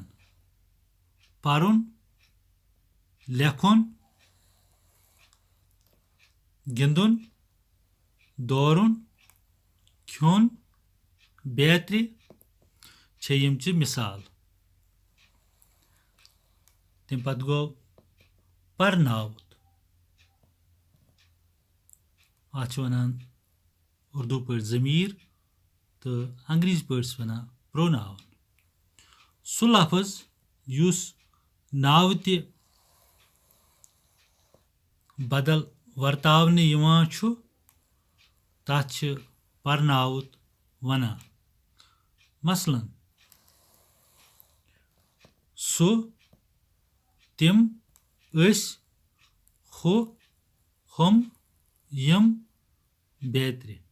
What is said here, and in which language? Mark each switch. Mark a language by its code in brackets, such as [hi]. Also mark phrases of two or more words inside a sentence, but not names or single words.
[ks] परुन लेखुन गिंदुन दौरुन खुन बेत्री छ यम च मिसाल। तम पत गो परनावत अत वनान उर्दू पे ज़मीर तो अंग्रेजी पे वनान प्रोनाउन। सु लफ्ज युस नाव ते बदल वर्तावने यवान छु तथ छ परनावत वनान। मसलन सु तिम अस हु हम यम बेत्री।